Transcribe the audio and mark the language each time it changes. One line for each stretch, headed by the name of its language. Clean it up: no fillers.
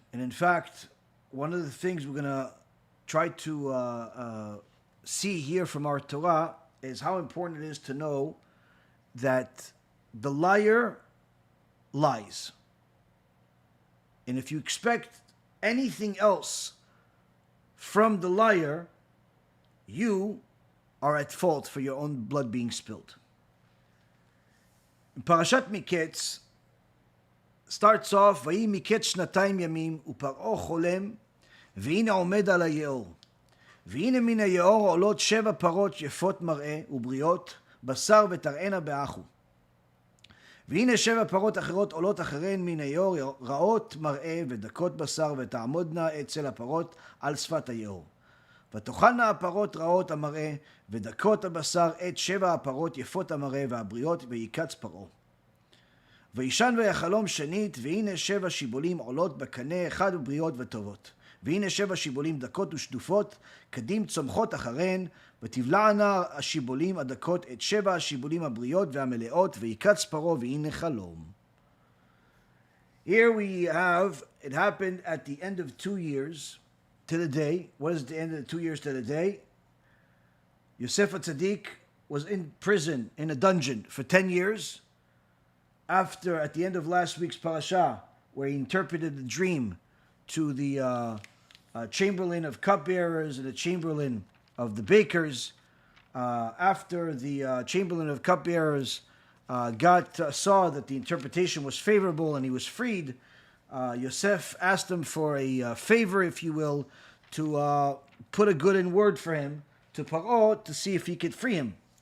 English: And in fact, one of the things we're going to try to see here from our Torah is how important it is to know that the liar lies. And if you expect anything else from the liar, you are at fault for your own blood being spilled. Parashat Mikeitz starts off,
Hebrew: ויהי מקץ 2 ימים, ופרעה חולם, והנה עומד על היאור. והנה מן היאור עולות 7 פרות יפות מראה ובריאות, בשר ותראינה באחו. והנה 7 פרות אחרות עולות אחריהן מן היאור, רעות מראה ודקות בשר, ותעמודנה אצל הפרות על שפת היאור. ותאכלנה הפרות רעות המראה ודקות הבשר את 7 הפרות יפות המראה והבריאות, ויקץ פרעה. וישן ויחלום שנית, והנה 7 שיבולים עולות בקנה אחד ובריאות וטובות. והנה 7 שיבולים דקות ושדופות, קדים צומחות אחריהן, ותבלענה השיבולים הדקות את 7 השיבולים הבריאות והמלאות, ויקץ פרעה והנה חלום.
English: Here we have, it happened at the end of 2 years to the day. What is the end of the 2 years to the day? Yosef HaTzadik was in prison, in a dungeon, for 10 years. After, at the end of last week's parasha, where he interpreted the dream to the chamberlain of cupbearers and the chamberlain of the bakers, after the chamberlain of cupbearers saw that the interpretation was favorable and he was freed, Yosef asked him for a favor, if you will, to put a good in word for him to Pharoah to see if he could free him.